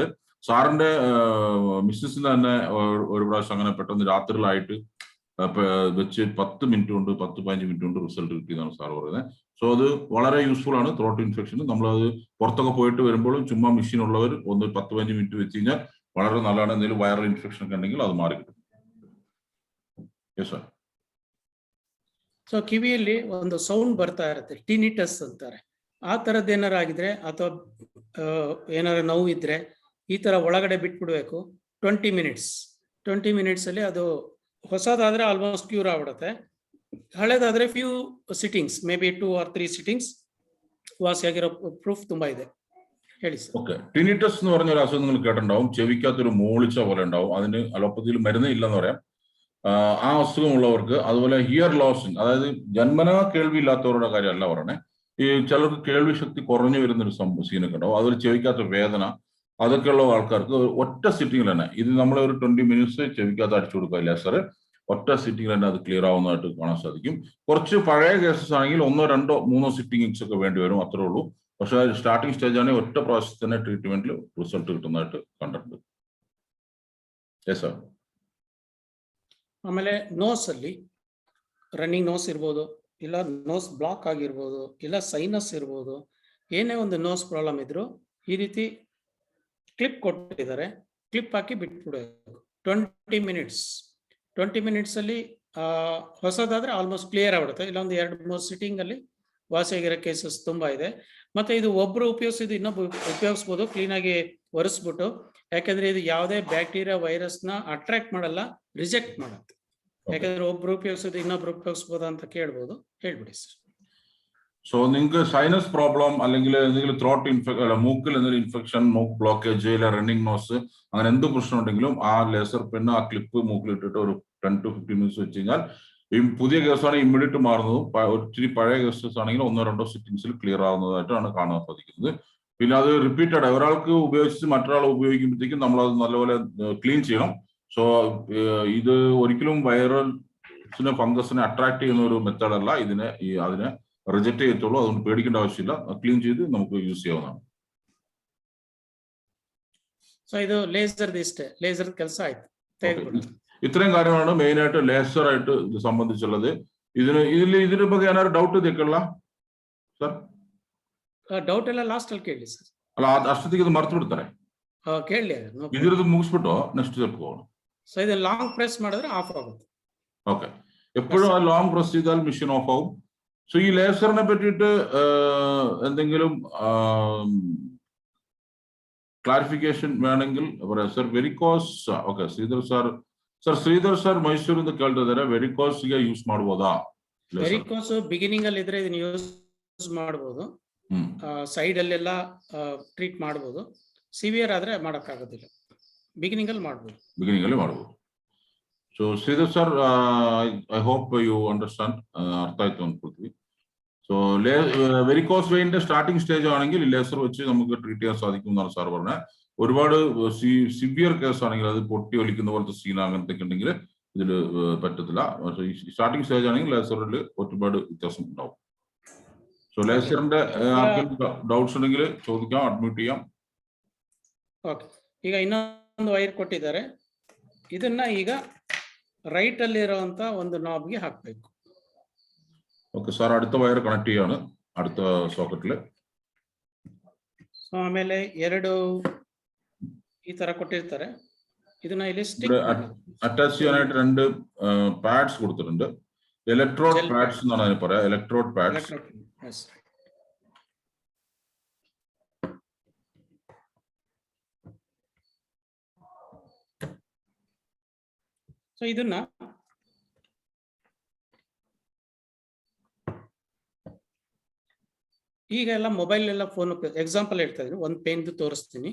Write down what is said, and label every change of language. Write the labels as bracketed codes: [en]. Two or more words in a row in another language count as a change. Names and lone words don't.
[ml] സാറിന്റെ മിസ്സസിന് തന്നെ ഒരു പ്രാവശ്യം അങ്ങനെ പെട്ടെന്ന് രാത്രിയിലായിട്ട് വെച്ച് 10 minute കൊണ്ട് 10-15 minute കൊണ്ട് റിസൾട്ട് കിട്ടിയതാണ് സാർ പറയുന്നത്. സോ അത് വളരെ യൂസ്ഫുൾ ആണ് [en] throat infection. [ml] നമ്മളത് പുറത്തൊക്കെ പോയിട്ട് വരുമ്പോഴും ചുമ്മാ മെഷീൻ ഉള്ളവർ ഒന്ന് 10-15 minute വെച്ച് കഴിഞ്ഞാൽ വളരെ നല്ലതാണ്. എന്തെങ്കിലും [en] viral infection [ml] ഒക്കെ ഉണ്ടെങ്കിൽ അത് മാറി കിട്ടും. [en] yes sir. [kn] ಸೊ ಕಿವಿಯಲ್ಲಿ ಒಂದು ಸೌಂಡ್ ಬರ್ತಾ ಇರುತ್ತೆ, ಟಿನಿಟಸ್ ಅಂತಾರೆ. ಆ ಥರದ್ದು ಏನಾರು ಆಗಿದ್ರೆ ಅಥವಾ ಏನಾರು ನೋವು ಇದ್ರೆ ಈ ತರ ಒಳಗಡೆ ಬಿಟ್ಬಿಡ್ಬೇಕು 20 ಮಿನಿಟ್ಸ್ ಅಲ್ಲಿ ಅದು ಹೊಸದಾದ್ರೆ [en] almost cure [kn] ಆಗ್ಬಿಡುತ್ತೆ. ಹಳೇದಾದ್ರೆ [en] few sittings, may be 2 or 3 sittings [kn] ವಾಸಿಯಾಗಿರೋ ಪ್ರೂಫ್ ತುಂಬಾ ಇದೆ. ಹೇಳಿ സർ. [ml] ഓക്കെ, ടിനിറ്റസ് എന്ന് പറഞ്ഞ ഒരു അസുഖം നിങ്ങൾ കേട്ടിട്ടുണ്ടാവും. ചെവിക്കകത്തൊരു മൂളിച്ച പോലെ ഉണ്ടാവും. അതിന് അലോപ്പതിയിൽ മരുന്ന് ഇല്ലെന്ന് പറയാം. ആ അസുഖമുള്ളവർക്ക്, അതുപോലെ [en] hear losing, [ml] അതായത് ജന്മനാ കേൾവി ഇല്ലാത്തവരുടെ കാര്യമല്ല പറയണേ, ഈ ചിലർക്ക് കേൾവി ശക്തി കുറഞ്ഞു വരുന്നൊരു സീനൊക്കെ ഉണ്ടാവും. അതുപോലെ ചെവിക്കകത്ത് വേദന, അതൊക്കെയുള്ള ആൾക്കാർക്ക് ഒറ്റ സിറ്റിംഗിൽ തന്നെ ഇത് നമ്മളെ ഒരു 20 മിനിറ്റ്സ് ചെവിക്കകത്ത് അടിച്ചു കൊടുക്കുക ലേസർ, ഒറ്റ സിറ്റിംഗിൽ തന്നെ അത് ക്ലിയർ ആവുന്നതായിട്ട് കാണാൻ സാധിക്കും. കുറച്ച് പഴയ കേസസ് ആണെങ്കിൽ 1, 2, 3 സിറ്റിംഗ്സ് ഒക്കെ വേണ്ടി വരും, അത്രേ ഉള്ളൂ. പക്ഷെ [en] starting stage [ml] ആണെങ്കിൽ ഒറ്റ പ്രാവശ്യത്തിൽ തന്നെ ട്രീറ്റ്മെന്റിൽ റിസൾട്ട് കിട്ടുന്നതായിട്ട് കണ്ടിട്ടുണ്ട്. [kn] ಆಮೇಲೆ ನೋಸ್ ಅಲ್ಲಿ [en] running nose [kn] ಇರ್ಬೋದು, ಇಲ್ಲ [en] nose block [kn] ಆಗಿರ್ಬೋದು, ಇಲ್ಲ ಸೈನಸ್ ಇರ್ಬೋದು, ಏನೇ ಒಂದು [en] nose problem [kn] ಇದ್ರು ಈ ರೀತಿ ಕ್ಲಿಪ್ ಕೊಟ್ಟಿದ್ದಾರೆ, ಕ್ಲಿಪ್ ಹಾಕಿ ಬಿಟ್ಬಿಡಬೇಕು 20 ಮಿನಿಟ್ಸ್ ಅಲ್ಲಿ ಹೊಸದಾದ್ರೆ [en] almost clear [kn] ಆಗ್ಬಿಡುತ್ತೆ. ಇಲ್ಲ ಒಂದು 2-3 ಸಿಟ್ಟಿಂಗ್ ಅಲ್ಲಿ ವಾಸಿಯಾಗಿರೋ ಕೇಸಸ್ ತುಂಬಾ ಇದೆ. ಮತ್ತೆ ಇದು ಒಬ್ರು ಉಪಯೋಗಿಸಿದ್ದು ಇನ್ನೊಬ್ಬ ಉಪಯೋಗಿಸ್ಬೋದು, ಕ್ಲೀನ್ ಆಗಿ ಒರೆಸ್ಬಿಟ್ಟು. ಯಾಕಂದ್ರೆ ಇದು ಯಾವುದೇ [en] bacteria virus [kn] ನ ಅಟ್ರಾಕ್ಟ್ ಮಾಡಲ್ಲ, ರಿಜೆಕ್ಟ್ ಮಾಡುತ್ತೆ. ಯಾಕಂದ್ರೆ ಒಬ್ರು ಉಪಯೋಗಿಸೋದು ಇನ್ನೊಬ್ರು ಉಪಯೋಗಿಸ್ಬೋದ ಅಂತ ಕೇಳ್ಬೋದು, ಹೇಳ್ಬಿಡಿ ಸರ್. [ml] സോ നിങ്ങൾക്ക് [en] sinus problem [ml] അല്ലെങ്കിൽ എന്തെങ്കിലും ത്രോട്ട് മൂക്കിൽ എന്തെങ്കിലും ഇൻഫെക്ഷൻ, മൂക്ക് ബ്ലോക്കേജ്, ഇല്ല [en] running nose, [ml] അങ്ങനെ എന്ത് പ്രശ്നം ഉണ്ടെങ്കിലും ആ ലേസർ പെണ്ണ് ആ ക്ലിപ്പ് മൂക്കിൽ ഇട്ടിട്ട് ഒരു [en] 10 to 15 minutes [ml] വെച്ച് കഴിഞ്ഞാൽ ഈ പുതിയ കേസാണെങ്കിൽ ഇമ്മീഡിയറ്റ് മാറുന്നതും, ഒത്തിരി പഴയ കേസസ് ആണെങ്കിൽ 1-2 സിറ്റിംഗ്സിൽ ക്ലിയർ ആവുന്നതായിട്ടാണ് കാണാൻ സാധിക്കുന്നത്. പിന്നെ അത് റിപ്പീറ്റഡ് ഒരാൾക്ക് ഉപയോഗിച്ച് മറ്റൊരാൾ ഉപയോഗിക്കുമ്പോഴത്തേക്കും നമ്മൾ അത് നല്ലപോലെ ക്ലീൻ ചെയ്യണം. സോ ഇത് ഒരിക്കലും വൈറൽസിനെ, ഫംഗസിനെ അട്രാക്ട് ചെയ്യുന്ന ഒരു മെത്തേഡ് അല്ല. അതിനെ റിജക്ട് ചെയ്യത്തുള്ളൂ. അതുകൊണ്ട് പേടിക്കേണ്ട ആവശ്യമില്ല. ക്ലീൻ ചെയ്ത് നമുക്ക് യൂസ് ചെയ്യാവുന്നതാണ്. സോ ഇത് ലേസർ [kn] ಕೆಲಸ ಆಯ್ತು. [ml] ഇത്രയും കാര്യങ്ങളാണ് മെയിൻ ആയിട്ട് ലേസർ ആയിട്ട് ഇത് സംബന്ധിച്ചുള്ളത്. [kn] ഇതിനെ ಬಗ್ಗೆ ಏನಾದ್ರು ಡೌಟ್ ಇದೆಯಲ್ಲ ಸರ್? ಡೌಟ್ ಎಲ್ಲ ಲಾಸ್ಟ್ ಅಲ್ಲಿ ಕೇಳಿ ಸರ್. ಅಲ್ಲ, ಅಷ್ಟೊತ್ತಿಗೆ ಇದು ಮರ್ತು ಬಿಡ್ತಾರೆ. ಕೇಳಿ ಇದ್ರದ್ದು ಮುಗಿಸ್ಬಿಟ್ಟು ನೆಕ್ಸ್ಟ್ ಸ್ಟೆಪ್ ಹೋಗೋಣ. ಸೊ ಇದು [en] long press [kn] ಮಾಡಿದ್ರೆ ಆಫ್ ಆಗುತ್ತೆ. [ml] ഓക്കെ, എപ്പോഴും ആ [en] long press [ml] ചെയ്താൽ മെഷീൻ ഓഫ് ആവും. സോ ഈ ലേസറിനെ പറ്റിയിട്ട് എന്തെങ്കിലും ക്ലാരിഫിക്കേഷൻ വേണമെങ്കിൽ പറയാം ಸರ್. [kn] ವೆರಿಕೋಸ್, ಓಕೆ, ಶ್ರೀಧರ್ ಸರ್ ಮೈಸೂರಿಂದ ಕೇಳ್ತಾ ಇದ್ದಾರೆ, ವೆರಿಕೋಸ್ಗೆ ಯೂಸ್ ಮಾಡಬಹುದಾ? ವೆರಿಕೋಸ್ ಬಿಗಿನಿಂಗ್ ಅಲ್ಲಿ ಇದ್ರೆ ಇದನ್ನ ಯೂಸ್ ಮಾಡಬಹುದು, ಸೈಡ್ ಅಲ್ಲೆಲ್ಲ ಟ್ರೀಟ್ ಮಾಡಬಹುದು. ಸಿವಿಯರ್ ಆದ್ರೆ ಮಾಡಕ್ಕಾಗೋದಿಲ್ಲ, ಬಿಗಿನಿಂಗ್ ಅಲ್ಲಿ ಮಾಡಬಹುದು. ಸೊ ಶ್ರೀಧರ್ ಸರ್, [en] I hope you understand, [kn] ಅರ್ಥ ಆಯ್ತು ಅನ್ಕೊಳ್ತೀವಿ. [ml] സോ വെരിക്കോസ് വെയിന്റെ [en] starting stage [ml] ആണെങ്കിൽ ലേസർ വെച്ച് നമുക്ക് ട്രീറ്റ് ചെയ്യാൻ സാധിക്കും എന്നാണ് സാർ പറഞ്ഞത്. ഒരുപാട് [en] severe case [ml] ആണെങ്കിൽ, അത് പൊട്ടി ഒലിക്കുന്ന പോലത്തെ സീൻ അങ്ങനത്തെ ഉണ്ടെങ്കിൽ ഇതിൽ പറ്റത്തില്ല. പക്ഷേ ഈ [en] starting stage [ml] ആണെങ്കിൽ ലേസറിൽ ഒരുപാട് വ്യത്യാസം ഉണ്ടാവും. സോ ലേസറിന്റെ ഡൗട്ട്സ് ഉണ്ടെങ്കിൽ ചോദിക്കാം, അഡ്മിറ്റ് ചെയ്യാം. [kn] ಓಕೆ, ಈಗ ಇನ್ನೊಂದು ವೈರ್ ಕೊಟ್ಟಿದ್ದಾರೆ. ಇದನ್ನ ಈಗ ರೈಟ್ ಅಲ್ಲಿ ಇರುವಂತ ಒಂದು ನಾಬ್ಗೆ ಹಾಕಬೇಕು. [ml] ഓക്കെ സാർ, അടുത്ത വയർ കണക്ട് ചെയ്യാണ് അടുത്ത സോക്കറ്റില്. [kn] ಸೊ ಆಮೇಲೆ 2 ಈ ತರ ಕೊಟ್ಟಿರ್ತಾರೆ. ಇದನ್ನ ಇಲ್ಲಿ [ml] അറ്റാച്ച് ചെയ്യാനായിട്ട് 2 പാഡ്സ് കൊടുത്തിട്ടുണ്ട്. [en] electrode pads [ml] എന്നാണ് അതിന് പറയാ, [en] electrode pads. [kn] ಸೊ ಇದನ್ನ ಈಗೆಲ್ಲ ಮೊಬೈಲ್ ಎಲ್ಲ ಫೋನ್ ಎಕ್ಸಾಂಪಲ್ ಹೇಳ್ತಾ ಇದ್ದೀನಿ, ಒಂದು ಪೇನ್ ತೋರಿಸ್ತೀನಿ.